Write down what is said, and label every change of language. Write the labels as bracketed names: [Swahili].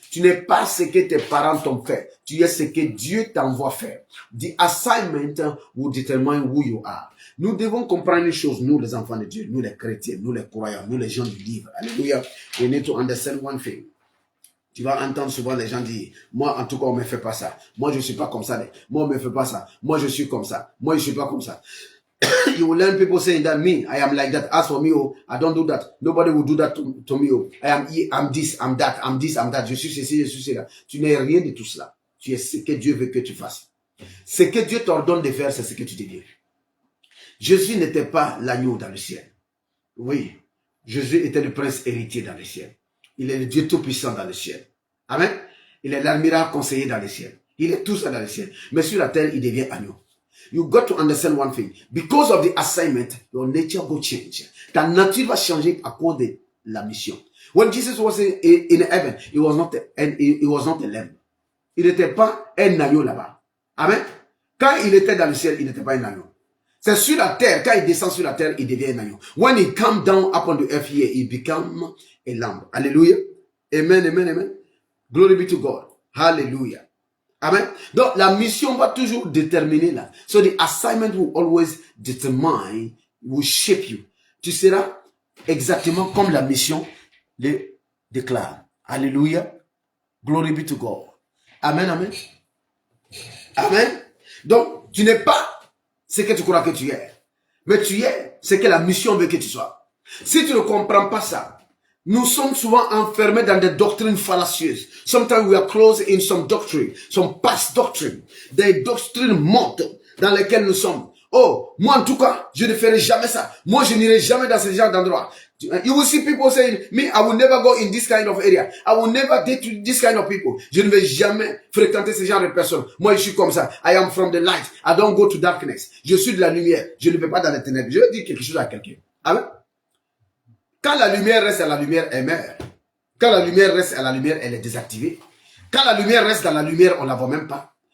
[French] Tu n'es pas ce que tes parents t'ont fait. Tu es ce que Dieu t'envoie faire. [English] The assignment will determine who you are. [French] Nous devons comprendre une chose, nous les enfants de Dieu, nous les chrétiens, nous les croyants, nous les gens du livre. Alléluia. [English] We need to understand one thing. [French] Tu vas entendre souvent les gens dire, moi en tout cas on me fait pas ça. Moi je suis pas comme ça. Moi on me fait pas ça. Moi je suis comme ça. Moi je suis pas comme ça. [English] You will learn people saying that me, I am like that. As for me, oh, I don't do that. Nobody will do that to me. Oh. I'm this, I'm that, I'm this, I'm that. [French] Je suis ceci, je suis cela. Tu n'es rien de tout cela. Tu es ce que Dieu veut que tu fasses. Ce que Dieu t'ordonne de faire, c'est ce que tu deviens. Jésus n'était pas l'agneau dans le ciel. Oui, Jésus était le prince héritier dans le ciel. Il est le Dieu tout-puissant dans le ciel. Amen. Il est l'admirable conseiller dans le ciel. Il est tout ça dans le ciel. Mais sur la terre, il devient agneau. [English] You got to understand one thing. Because of the assignment, your nature will change. [French] Ta nature va changer à cause de la mission. [English] When Jesus was in heaven, he was not a lamb. [French] Il n'était pas un agneau là-bas. Amen. Quand il était dans le ciel, il n'était pas un agneau. C'est sur la terre, quand il descend sur la terre, il devient un agneau. [English] When he come down upon the earth here, he become a lamb. Hallelujah. Amen, amen, amen. Glory be to God. Hallelujah. Amen. [French] Donc, la mission va toujours déterminer là. [English] So, the assignment will always determine, will shape you. [French] Tu seras exactement comme la mission le déclare. [English] Alléluia. Glory be to God. Amen, amen. Amen. [French] Donc, tu n'es pas ce que tu crois que tu es. Mais tu es ce que la mission veut que tu sois. Si tu ne comprends pas ça, nous sommes souvent enfermés dans des doctrines fallacieuses. [English] Sometimes we are closed in some doctrine, some past doctrine. [French] Des doctrines mortes dans lesquelles nous sommes. Oh, moi en tout cas, je ne ferai jamais ça. Moi, je n'irai jamais dans ce genre d'endroit. [English] You will see people saying, me, I will never go in this kind of area. I will never date with this kind of people. [French] Je ne vais jamais fréquenter ce genre de personnes. Moi, je suis comme ça. [English] I am from the light. I don't go to darkness. [French] Je suis de la lumière. Je ne vais pas dans les ténèbres. Je vais dire quelque chose à quelqu'un. Amen. Quand la lumière reste à la lumière, elle meurt. Quand la lumière reste à la lumière, elle est désactivée. Quand la lumière reste dans la lumière, on ne la voit même pas.